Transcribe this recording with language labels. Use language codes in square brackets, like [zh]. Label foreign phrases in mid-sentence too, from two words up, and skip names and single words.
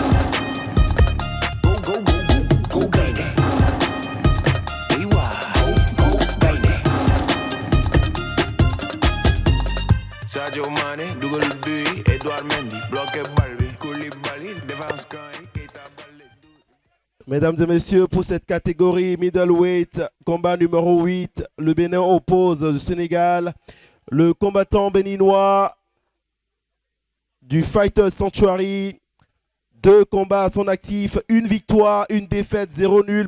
[fr] Go Gaine. AY. Go Gaine. Sadio Mane, dugal but, Edouard Mendy, bloqué Balbi, Koulibaly, défense Kane, Keita Balde. Mesdames et messieurs, pour cette catégorie middleweight, combat numéro 8, le Bénin oppose le Sénégal. Le combattant béninois du Fighter Sanctuary, 2 combats à son actif, 1 victoire, 1 défaite, 0 nul.